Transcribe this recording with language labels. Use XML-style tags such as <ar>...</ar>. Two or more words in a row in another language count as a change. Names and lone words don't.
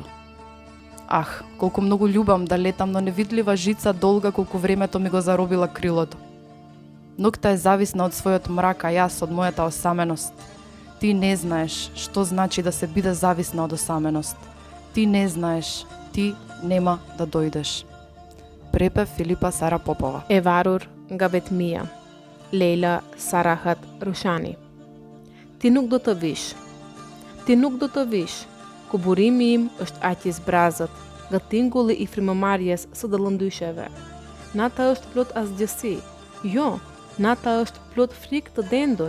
<mk>Ах, колку многу љубам да летам, но невидлива жица долга колку времето ми го заробила крилото. Ноќта е зависна од својот мрак, а јас од мојата осаменост. Ти не знаеш што значи да се биде зависна од осаменост. Ти не знаеш, ти нема да дојдеш. Препев Филипа Сара Попова.</mk> <sq>Evarur Gavetmia, Leila Sarahat Rushani. Ti nuk do të vish. Ti nuk do të vish. Ku burimi im është aq i zbrazët, nga tingulli i frymëmarrjes së dallëndysheve. Nata është plot asgjësi. Jo, nata është plot frikë të dendur.</sq>